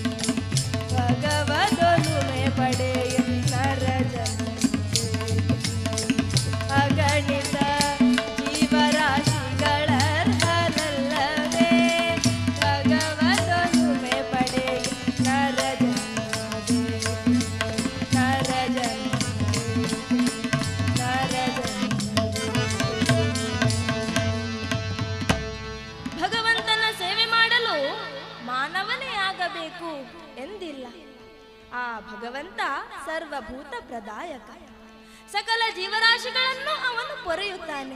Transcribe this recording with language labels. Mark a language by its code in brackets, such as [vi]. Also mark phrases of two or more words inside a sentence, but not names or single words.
[kn] ಭಗವದೊಲುಮೆ ಪಡೆ ನರ ಜನ್ಮದೇಕೆ, ಅಗಣಿತ ಜೀವರಾಶಿಗಳರ್ಹನಲ್ಲವೇ ಭಗವದೊಲುಮೆ ಪಡೆ ನರ ಜನ್ಮದೇಕೆ, ನರ ಜನ್ಮದೇಕೆ, ನರ ಜನ್ಮದೇಕೆ। ಭಗವಂತನ ಸೇವೆ ಮಾಡಲು ಮಾನವನೇ ಆಗಬೇಕು ಎಂದಿಲ್ಲ. ಆ ಭಗವಂತ ಸರ್ವಭೂತ ಪ್ರದಾಯಕ, ಸಕಲ ಜೀವರಾಶಿಗಳನ್ನು ಅವನು ಪೊರೆಯುತ್ತಾನೆ.